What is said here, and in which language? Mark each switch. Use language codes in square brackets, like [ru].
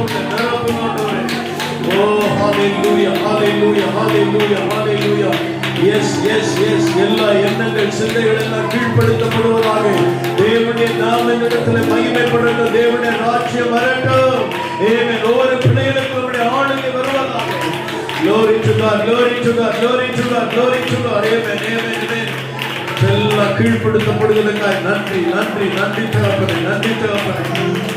[ta] நிரப்பும் ஆண்டவரே. [en] Oh, hallelujah, hallelujah, hallelujah, hallelujah. Yes, yes, yes. [ta] எல்லா எண்ணங்கள் சிந்தைகள் எல்லாம் கீழ்ப்படுத்தப்படுவதாக. தேவனுடைய நாமத்திலே மகிமைப்படட்டும். தேவனுடைய ராஜ்யம் வரட்டும். ஆமென். ஒவ்வொரு பிள்ளைகளுக்கும் நம்முடைய ஆளுகை வருவதாக. [en] Glory to God, glory to God, glory to God, glory to God. Amen, amen, amen. [ta] எல்லாம் கீழ்ப்படுத்தப்படுவதற்காக நன்றி, நன்றி, நன்றி தகப்பனே, நன்றி தகப்பனே.